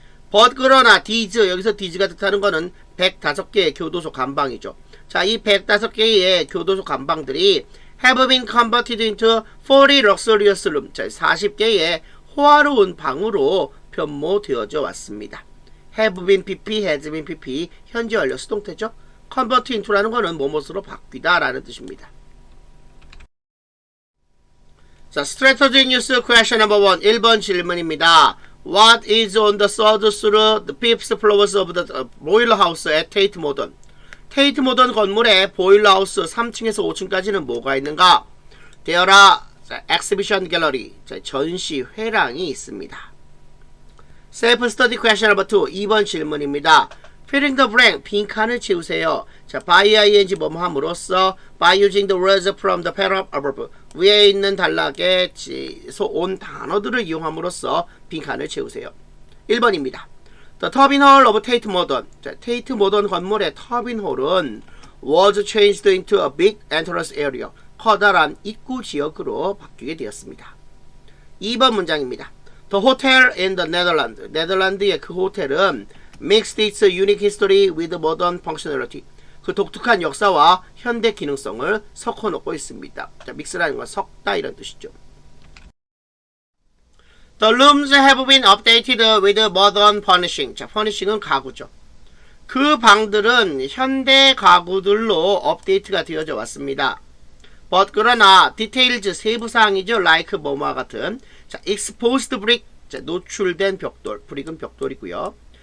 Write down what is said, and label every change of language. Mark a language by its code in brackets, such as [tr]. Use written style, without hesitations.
[ko] But 그러나 these, 여기서 these가 뜻하는 거는 105개의 교도소 감방이죠. 자, 이 105개의 교도소 감방들이 [en] have been converted into 40 luxurious rooms, [ko] 자, 40개의 호화로운 방으로 변모되어져 왔습니다. [en] have been pp, has been pp, [ko] 현재 완료 수동태죠. [en] convert into [ko] 라는 거는 뭐뭇으로 바뀌다 라는 뜻입니다. [en] 자, strategy news question number 1. 1번 질문입니다. What is on the third through the fifth floors of the boiler house at Tate Modern? [ko] 테이트 모던 건물의 보일러 하우스 3층에서 5층까지는 뭐가 있는가? [en] There are exhibition gallery, [ko] 전시 회랑이 있습니다. [en] Self study question number 2. [ko] 2번 질문입니다. [en] Filling the blank, 빈칸을 채우세요. [ko] 자, by ing 뭐뭐 함으로써 [en] by using the words from the paragraph above, [ko] 위에 있는 단락에서 온 단어들을 이용함으로써 빈칸을 채우세요. 1번입니다. [en] The 터빈홀 of Tate Modern. 자, [ko] 테이트 모던 건물의 터빈홀은 [en] was changed into a big entrance area. [ko] 커다란 입구 지역으로 바뀌게 되었습니다. 2번 문장입니다. [en] The hotel in the Netherlands. [ko] 네덜란드의 그 호텔은 [en] mixed its unique history with modern functionality. [ko] 그 독특한 역사와 현대 기능성을 섞어놓고 있습니다. 자, 믹스라는 건 섞다 이런 뜻이죠. [en] The rooms have been updated with modern furnishing. [ko] 자, furnishing은 가구죠. 그 방들은 현대 가구들로 업데이트가 되어져 왔습니다. But 그러나 details 세부사항이죠. like 뭐뭐와 같은. 자, [en] exposed brick. [ko] 자, 노출된 벽돌. brick은 벽돌이고요.